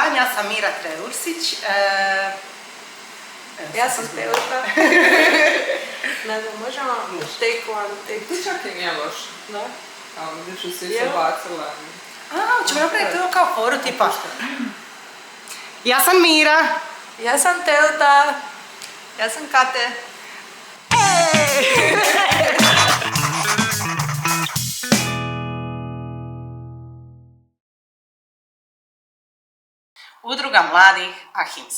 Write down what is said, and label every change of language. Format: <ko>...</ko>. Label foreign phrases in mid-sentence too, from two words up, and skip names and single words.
<hr>sam Mira Treursić. Ja sam Teuta. Ne znam, možemo</hr> <en>take one, take two.</en> <hr>Ti čak i nije loš. Da? Kao vidiš u svi se bacila. Ćemo napraviti to kao foru tipa. Ja sam Mira. Ja sam Teuta. Ja sam Kate. Udruga mladih Ahimsa.</hr>